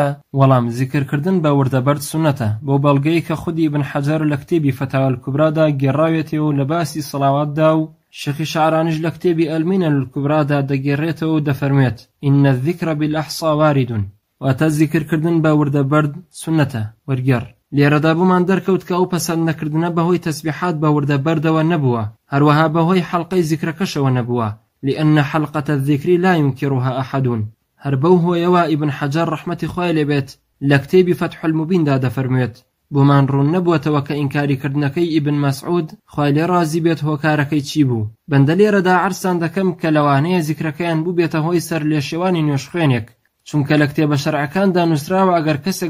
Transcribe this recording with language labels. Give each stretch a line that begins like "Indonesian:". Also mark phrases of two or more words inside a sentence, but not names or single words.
Central Kurdish: وەڵام زیکرکردن بە وردەبەرد سونەتە، بۆ بەڵگەی کە خودی ابن حەجەر لە کتێبی فتاوى الكوبرادا گێڕاوێتەوە و لە باسی سەڵاواتدا و شێخی شعرانیش لە کتێبی ئەلمینە الکوبرادا دەگێڕێتەوە و دەفەرمێت
Arabic: ئین الذیکر بالأحصا وارد،
Central Kurdish: واتە زیکرکردن بە وردەبەرد سونەتە، وەرگێڕ. لێرەدا بوومان دەرکەوت کە ئەو پەسەند نەکردنە بەهۆی تەسبیحات بە وردەبەردەوە نەبووە، هەروەها بەهۆی حەڵقەی زیکرەکەشەوە نەبووە،
Arabic: لأن حلقة الذكر لا ينكرها أحد.
Central Kurdish: هەر بەو هۆیەوە ئیبن حەجەر ڕەحمەتی خوای لێبێت لە کتێبی فتح المبیندا دەفەرموێت بۆمان ڕوون نەبووەتەوە کە ئینکاریکردنەکەی ئیبن مەسعود خوای لێ ڕازی بێت هۆکارەکەی چی بوو. بەندە لێرەدا عەرزتان دەکەم کە لەوانەیە زیکرەکەیان بوو بێتە هۆی سەر لێشێوانی نوێژخوێنێک، چونکە لە کتێبە شەرعەکاندا نووسراوە ئەگەر کەسێک